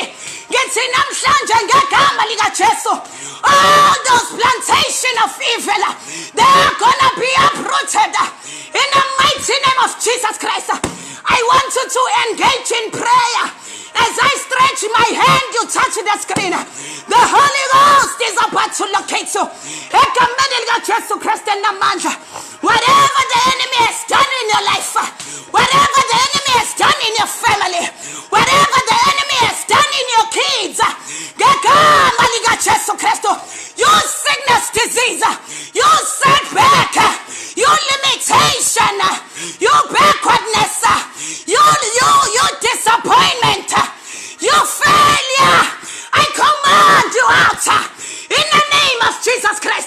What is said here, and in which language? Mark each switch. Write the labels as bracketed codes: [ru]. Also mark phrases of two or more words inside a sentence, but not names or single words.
[zu] Ngithi namhlanje ngegama likaJesu, [en] all those plantation of evil, they are gonna be uprooted in the mighty name of Jesus Christ. I want you to engage in prayer. As I stretch my hand, you touch the screen. The Holy Ghost is about to locate you. [zu] Egameni likaJesu Kristu namandla. [en] Whatever the enemy has done in your life, whatever the enemy has done in your family, whatever the enemy has done in your kids, [zu] ngegama likaJesu Kristu, [en] you sickness, disease, you setback, you limitation, you backwardness, you disappointment, you failure, I command you out in the name of Jesus Christ.